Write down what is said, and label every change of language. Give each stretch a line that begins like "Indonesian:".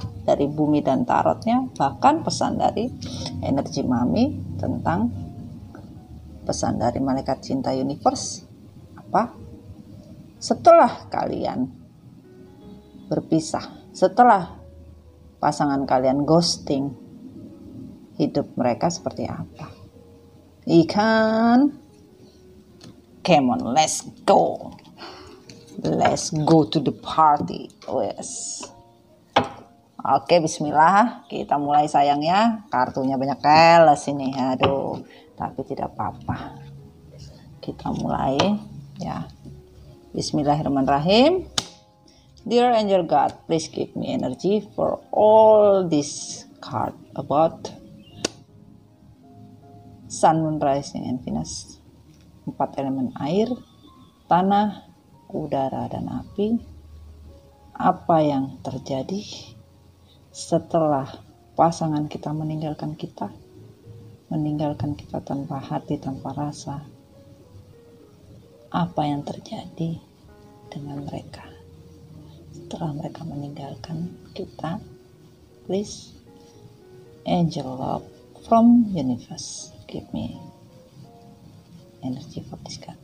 Indonesian: Dari bumi dan tarotnya, bahkan pesan dari energi Mami tentang pesan dari malaikat cinta universe apa? Setelah kalian berpisah, setelah pasangan kalian ghosting, hidup mereka seperti apa?
English: Ikan, come on, let's go to the party.
Indonesian: Yes. Oke, bismillah, kita mulai sayang ya. Kartunya banyak keles ini, aduh, tapi tidak apa-apa. Kita mulai ya. Bismillahirrahmanirrahim.
English: Dear Angel God, please give me energy for all this card about Sun, Moon, Rising, and Venus.
Indonesian: 4 elemen air, tanah, udara, dan api. Apa yang terjadi setelah pasangan kita meninggalkan kita? meninggalkan kita tanpa hati, tanpa rasa. Apa yang terjadi dengan mereka setelah mereka meninggalkan kita?
English: Please, angel love from universe, give me energy for this God.